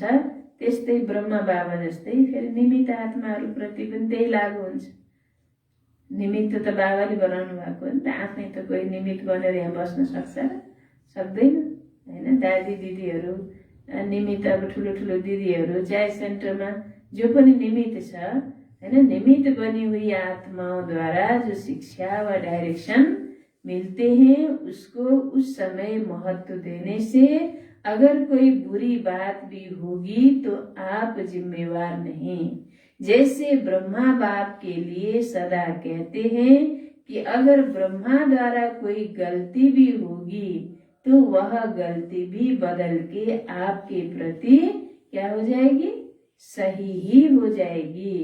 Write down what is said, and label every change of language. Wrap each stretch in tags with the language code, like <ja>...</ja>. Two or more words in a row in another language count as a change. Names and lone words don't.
<ne>त्यस्तै ब्रह्मा बाबा जस्तै फेरि निमित्त आत्माहरू प्रति पनि त्यही लागू हुन्छ। निमित्त त बाबाले बनाउनु भएको हो नि त, आफै त कोही निमित्त बनेर यहाँ बस्न सक्छ र? सक्दैन हैन। दादी दिदीहरू निमित्त, अब ठुलो ठुलो दिदीहरू चाहे सेन्टरमा जो पनि निमित्त छ हैन,</ne> <hi>निमित्त बनी हुई आत्माओं द्वारा जो शिक्षा व डायरेक्शन मिलते हैं उसको उस समय महत्व देने से अगर कोई बुरी बात भी होगी तो आप जिम्मेवार नहीं। जैसे ब्रह्मा बाप के लिए सदा कहते हैं कि अगर ब्रह्मा द्वारा कोई गलती भी होगी तो वह गलती भी बदल के आपके प्रति क्या हो जाएगी, सही ही हो जाएगी।</hi>